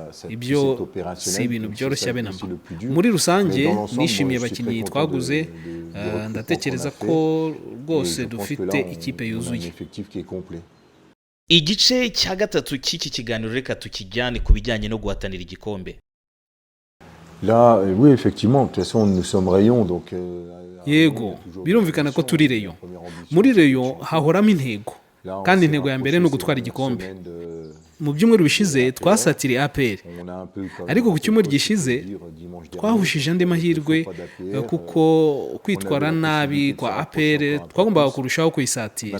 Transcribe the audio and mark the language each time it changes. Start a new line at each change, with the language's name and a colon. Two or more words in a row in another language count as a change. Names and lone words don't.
Kinyarwanda: Ibyo si ibintu byoroshye abe namba. Muri rusange nishimiye abakinnyi twaguze, ndatekereza ko rwose dufite ikipe yuzuye. Igice cya gatatu cy'iki kiganiro reka tukijyane ku bijyanye no guhatanira igikombe.
French: Là, oui, effectivement, de toute façon, nous sommes Rayon, donc.
Kinyarwanda: Yego, birumvikana ko turi Rayon. Muri Rayon hahoramo intego, kandi intego ya mbere ni ugutwara igikombe. Mu byumweru bishize twasatiriye APR, ariko ku cyumweru gishize twahushije andi mahirwe, kuko kwitwara nabi kwa APR twagombaga kurushaho kuyisatira.